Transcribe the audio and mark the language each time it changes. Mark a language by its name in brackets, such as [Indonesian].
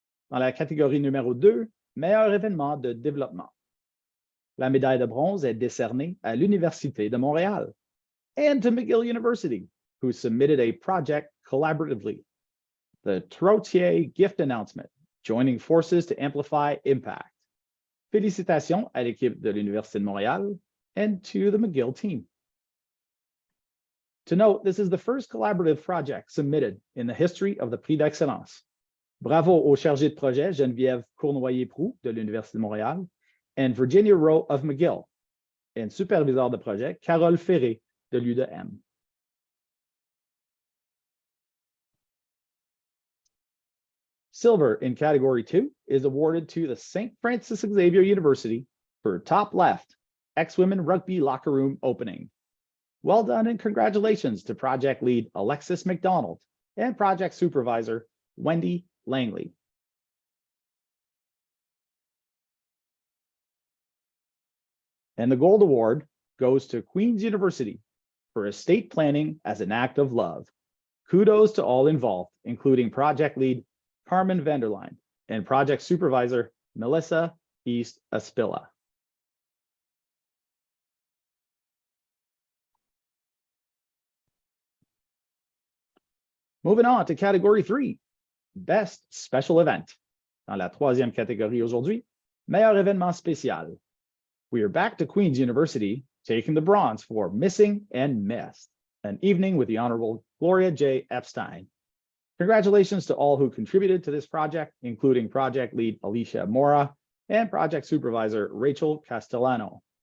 [French] Dans la catégorie numéro 2, Meilleur événement de développement. La médaille de bronze est décernée à l'Université de Montréal [English] and to McGill University, who submitted a project collaboratively. The Trottier gift announcement, joining forces to amplify impact. [French] Félicitations à l'équipe de l'Université de Montréal [English] and to the McGill team. To note, this is the first collaborative project submitted in the history of the Prix d'Excellence. [French] Bravo au chargé de projet Geneviève Cournoyer-Proux de l'Université de Montréal and Virginia Rowe of McGill, and superviseur de projet Carole Ferré de l'UDM. [English] Silver in category 2 is awarded to the St. Francis Xavier University for top left ex-women rugby locker room opening. Well done and congratulations to project lead Alexis McDonald and project supervisor Wendy Langley. And the gold award goes to Queen's University for estate planning as an act of love. Kudos to all involved, including project lead Carmen Vanderline and project supervisor Melissa East Aspilla. Moving on to category 3, Best Special Event. [French] Dans la troisième catégorie aujourd'hui, Meilleur événement spécial. [English] We are back to Queen's University, taking the bronze for Missing and Missed, an evening with the Honorable Gloria J. Epstein. Congratulations to all who contributed to this project, including project lead Alicia Mora and project supervisor Rachel Castellano.